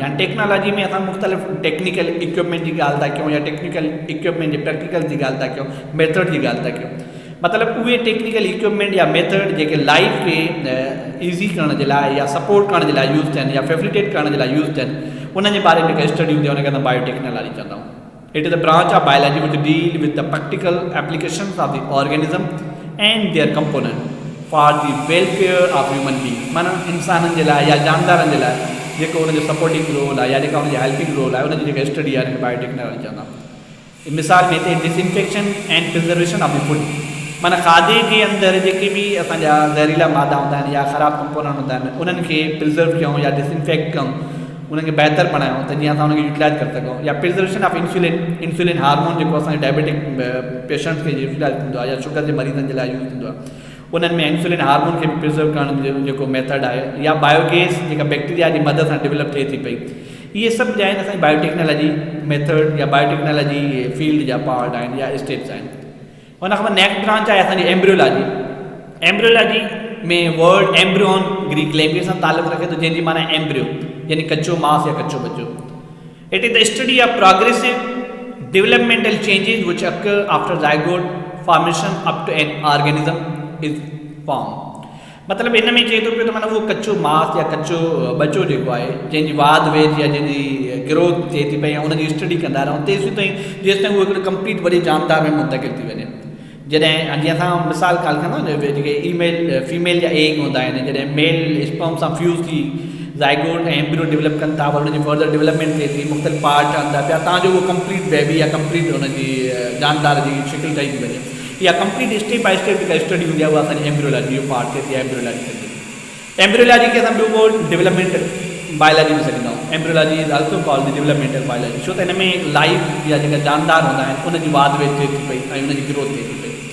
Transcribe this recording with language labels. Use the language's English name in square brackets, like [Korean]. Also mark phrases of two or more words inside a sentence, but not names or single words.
[Sindhi] हाणे टेक्नोलॉजी में असां मुख़्तलिफ़ [English] technical equipment [Sindhi] जी ॻाल्हि था कयूं या [English] technical equipment [Sindhi] जे प्रैक्टिकल जी ॻाल्हि था कयूं, मेथड जी ॻाल्हि था कयूं। मतिलबु उहे [English] technical equipment [Sindhi] या मेथड जेके लाइफ खे ईज़ी करण जे लाइ या सपोर्ट करण जे लाइ यूज़ थियनि या फैसिलिटेट करण जे लाइ यूज़ थियनि, उनजे बारे में जेका स्टडी हूंदी आहे उनखे असां बायोटेक्नोलॉजी चवंदा आहियूं। [English] It is the branch of biology which deal with the practical applications of the organism and their component for the welfare of human being. [Sindhi] माना इंसाननि जे लाइ या जानदारनि जे लाइ जेको उनजो [English] supporting role [Sindhi] आहे या जेका उनजी [English] helping role [Sindhi] आहे, उनजी जेका स्टडी आहे उनखे बायोटेक्नोलॉजी चवंदा आहियूं। मिसाल में हिते [English] disinfection and preservation of the food. [Sindhi] माना खाधे जे अंदरि जेके बि असांजा ज़हरीला मादा हूंदा आहिनि या ख़राबु कंपोनेंट हूंदा आहिनि, उन्हनि खे प्रिज़र्व कयूं या डिसइंफेक्ट कयूं, उन्हनि खे बहितर बणायूं त जीअं असां उनखे यूटिलाइज़ करे सघूं। या [English] preservation of insulin hormone [Sindhi] जेको असांजे [English] diabetic patients [Sindhi] खे यूटिलाइज़ थींदो आहे या शुगर जे मरीज़नि जे लाइ यूज़ थींदो आहे, उन्हनि में [English] insulin hormone [Sindhi] खे बि प्रिज़र्व करण जो जेको मेथड आहे, या बायोगैस जेका बैक्टीरिया जी मदद सां डेवलप थिए थी पई, इहे सभु जो आहिनि असांजी [English] biotechnology method [Sindhi] या [English] biotechnology field [Sindhi] जा पार्ट आहिनि या स्टेप्स आहिनि। हुन खां पोइ [English] next branch [Sindhi] आहे असांजी एम्ब्रियोलॉजी। एम्ब्रियोलॉजी में वर्ड एम्ब्रियोन [English] Greek language [Sindhi] सां तालुक़ु रखे थो, जंहिंजी माना एम्ब्रियो यानी कचो मांस या कचो बच्चो। [English] It is the study of progressive developmental changes which occur after zygote formation up to an organism is form. [Sindhi] मतिलबु हिन में चए थो पियो त माना उहो कचो मांस या कचो बच्चो जेको आहे, जंहिंजी वाध वेध या जंहिंजी ग्रोथ थिए थी पई या उनजी स्टडी कंदा रहूं तेसीं ताईं जेसि ताईं उहो हिकिड़ो कंप्लीट वॾी जानदार में मुंतकिल थी वञे। जॾहिं जीअं असां मिसाल ॻाल्हि कंदा आहियूं न, जेके फीमेल जा एग हूंदा आहिनि, जॾहिं [English] male sperm [Sindhi] सां फ्यूज़ थी ज़ाइगोट ऐं एम्ब्रियो डेवलप कनि था, वरी हुनजी [English] further development [Sindhi] थिए थी, मुख़्तलिफ़ पार्ट ठहनि था पिया, तव्हांजो उहो [English] complete baby [Sindhi] या कंप्लीट हुनजी जानदार जी शिकिल ठही थी वञे, या [English] complete step by step [Sindhi] जेका स्टडी हूंदी आहे उहा असांजी एम्ब्रियोलॉजी जो पार्ट थिए थी। एम्ब्रियोलॉजी थिए थी। एम्ब्रियोलॉजी खे असां ॿियो वर्ड [English] developmental biology [Sindhi] में सॾींदा आहियूं। [English] embryology is also called the developmental biology, [Sindhi] छो त हिन में लाइफ या जेका जानदार हूंदा आहिनि उनजी वाध वेध थिए थी पई ऐं उनजी ग्रोथ थिए थी पई।